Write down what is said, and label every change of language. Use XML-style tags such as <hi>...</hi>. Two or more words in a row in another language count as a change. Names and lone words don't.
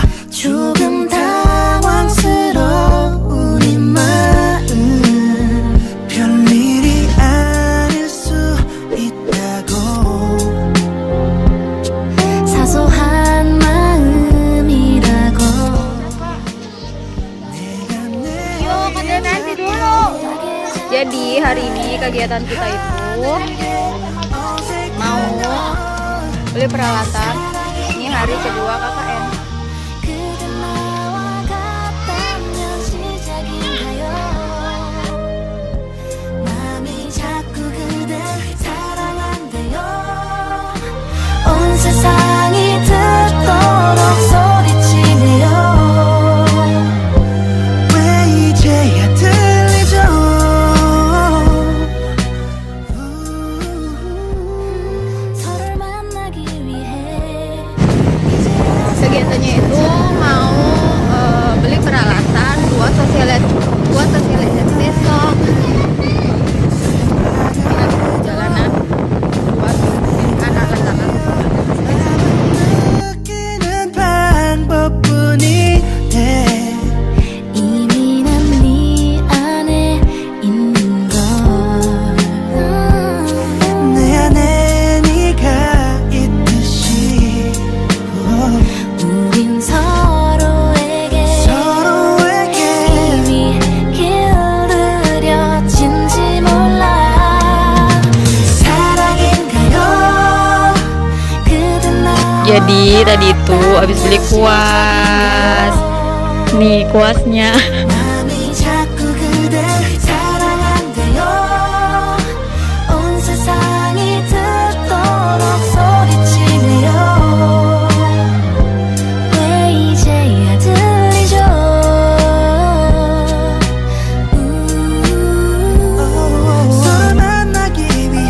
<ko>조금 당황스러운 이 마음. 별일이 아닐 수 있다고. 사소한 마음이라고.</ko> <id>nanti dulu. Jadi hari ini kegiatan kita itu mau beli peralatan. Ini hari kedua KKN.</id> <ko>온 세상이 듣도록 소리치네요. 왜 이제야 들리죠? 서로를 만나기 위해</ko> <id>Kegiatannya itu mau beli peralatan buat sosialisasi besok. Nanti perjalanan buat anak-anak.</id> <ko>느끼는 방법뿐인데 이미 난 네 안에 있는 걸. 내 안에 네가 있듯이 우린 서로에게 이미 길들여진지 몰라. 사랑인가요? 그댄 나와</ko> <id>Jadi tadi itu habis beli kuas. Nih kuasnya.</id> <ko>마음이 자꾸 그댈 사랑한대요. 온 세상이 듣도록 소리치네요. 왜 이제야 들리죠? 서로 만나기 위해</ko>